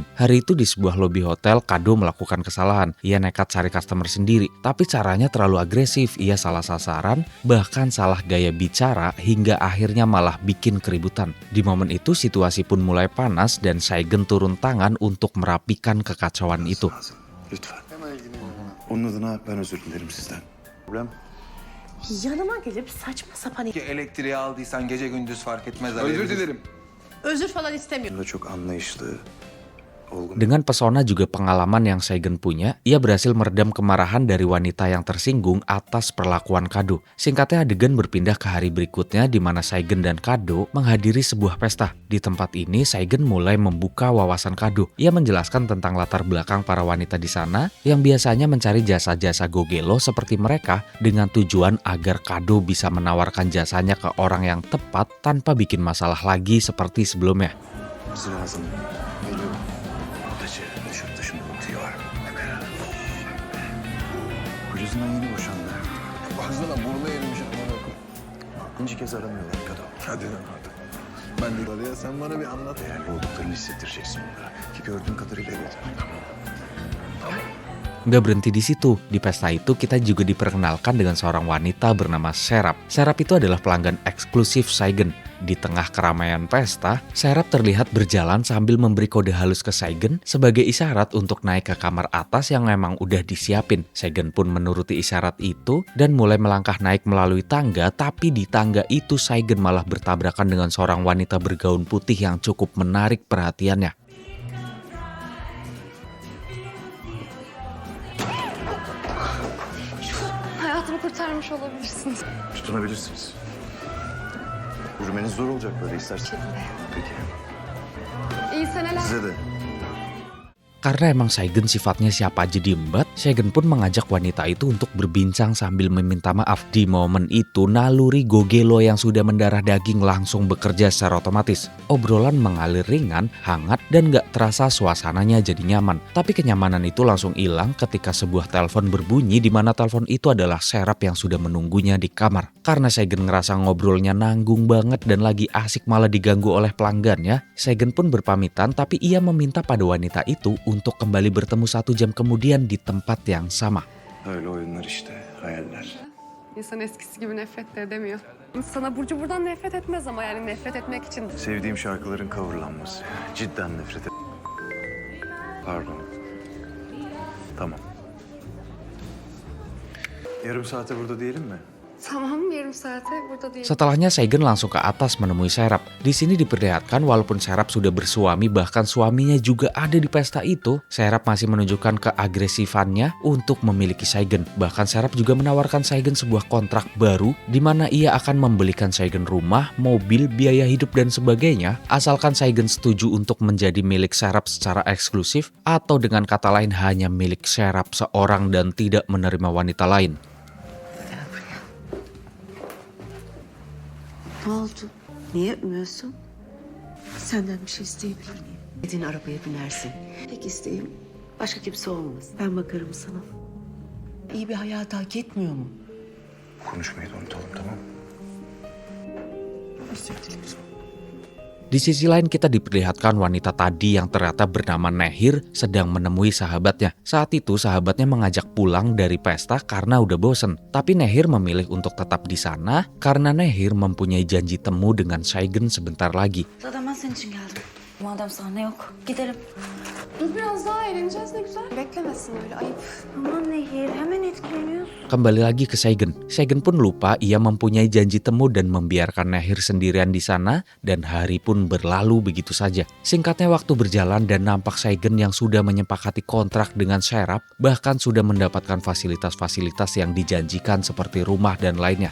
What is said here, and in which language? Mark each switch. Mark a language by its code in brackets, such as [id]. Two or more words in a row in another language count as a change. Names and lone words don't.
[id] Hari itu di sebuah lobi hotel, Kado melakukan kesalahan. Ia nekat cari customer sendiri, tapi caranya terlalu agresif. Ia salah sasaran, bahkan salah gaya bicara, hingga akhirnya malah bikin keributan. Di momen itu situasi pun mulai panas dan Saigen turun tangan untuk merapikan kekacauan itu. [tr] Lütfen. Onun adına ben özür dilerim sizden. Problem? Yanıma gelip saçma sapan Ki elektriği aldıysan gece gündüz fark etmez. Özür dilerim. özür falan istemiyorum. Bunda çok anlayışlı, olgun. [id] Dengan pesona juga pengalaman yang Saigen punya, ia berhasil meredam kemarahan dari wanita yang tersinggung atas perlakuan Kado. Singkatnya adegan berpindah ke hari berikutnya di mana Saigen dan Kado menghadiri sebuah pesta. Di tempat ini Saigen mulai membuka wawasan Kado. Ia menjelaskan tentang latar belakang para wanita di sana yang biasanya mencari jasa-jasa gogelo seperti mereka dengan tujuan agar Kado bisa menawarkan jasanya ke orang yang tepat tanpa bikin masalah lagi seperti sebelumnya. [tr] Bize lazım. Geliyor. Odacı, düşüp dışında unutuyor. Hemen. Kocasından yeni boşandı. Baksana burnu erimiş amına koyayım. 6. kez aramıyorlar Kado. Hadi lan hadi. Ben de ya sen bana bir anlat. Değerli olduklarını hissettireceksin onlara. Ki gördüğün kadarıyla evet. [id] Nggak berhenti di situ. Di pesta itu kita juga diperkenalkan dengan seorang wanita bernama Serap. Serap itu adalah pelanggan eksklusif Saigen. Di tengah keramaian pesta, Serap terlihat berjalan sambil memberi kode halus ke Saigen sebagai isyarat untuk naik ke kamar atas yang memang udah disiapin. Saigen pun menuruti isyarat itu dan mulai melangkah naik melalui tangga, tapi di tangga itu Saigen malah bertabrakan dengan seorang wanita bergaun putih yang cukup menarik perhatiannya. [tr] Hayatımı kurtarmış olabilirsiniz. Tutunabilirsiniz. Yürümeniz zor olacak böyle istersen. Peki. İyi seneler. Size de. [id] Karena emang Saigen sifatnya siapa aja diembat, Saigen pun mengajak wanita itu untuk berbincang sambil meminta maaf. Di momen itu, naluri gogelo yang sudah mendarah daging langsung bekerja secara otomatis. Obrolan mengalir ringan, hangat, dan gak terasa suasananya jadi nyaman. Tapi kenyamanan itu langsung hilang ketika sebuah telepon berbunyi di mana telepon itu adalah Serap yang sudah menunggunya di kamar. Karena Saigen ngerasa ngobrolnya nanggung banget dan lagi asik malah diganggu oleh pelanggannya, Saigen pun berpamitan tapi ia meminta pada wanita itu untuk kembali bertemu 1 jam kemudian di tempat yang sama. [tr] Öyle oyunlar işte, hayaller. İnsan eskisi gibi nefret de edemiyor. Sana Burcu buradan nefret etmez ama yani nefret etmek için. Sevdiğim şarkıların coverlanması. Cidden nefret et. Pardon. Tamam. Yarım saate burada diyelim mi? Tamam, yarım saate burada değil. [id] Setelahnya Saigen langsung ke atas menemui Serap. Di sini diperlihatkan walaupun Serap sudah bersuami bahkan suaminya juga ada di pesta itu, Serap masih menunjukkan keagresifannya untuk memiliki Saigen. Bahkan Serap juga menawarkan Saigen sebuah kontrak baru di mana ia akan membelikan Saigen rumah, mobil, biaya hidup dan sebagainya asalkan Saigen setuju untuk menjadi milik Serap secara eksklusif atau dengan kata lain hanya milik Serap seorang dan tidak menerima wanita lain. [tr] Ne oldu? Niye öpmüyorsun? Senden bir şey isteyebilir miyim? Dediğin arabaya binersin. Tek isteğim başka kimse olmaz. Ben bakarım sana. İyi bir hayat hak etmiyor mu? Konuşmayı da unutalım, tamam mı? Özür dilerim. [id] Di sisi lain kita diperlihatkan wanita tadi yang ternyata bernama Nehir sedang menemui sahabatnya. Saat itu sahabatnya mengajak pulang dari pesta karena udah bosen. Tapi Nehir memilih untuk tetap di sana karena Nehir mempunyai janji temu dengan Saigen sebentar lagi. [tr] Zaten ben senin için geldim. Madem sahne yok, gidelim. Dur biraz daha eğleneceğiz ne güzel. Beklemesin öyle ayıp. Aman Nehir, hemen etkileniyorsun. [id] Kembali lagi ke Saigen. Saigen pun lupa ia mempunyai janji temu dan membiarkan Nehir sendirian di sana dan hari pun berlalu begitu saja. Singkatnya waktu berjalan dan nampak Saigen yang sudah menyepakati kontrak dengan Serap bahkan sudah mendapatkan fasilitas-fasilitas yang dijanjikan seperti rumah dan lainnya.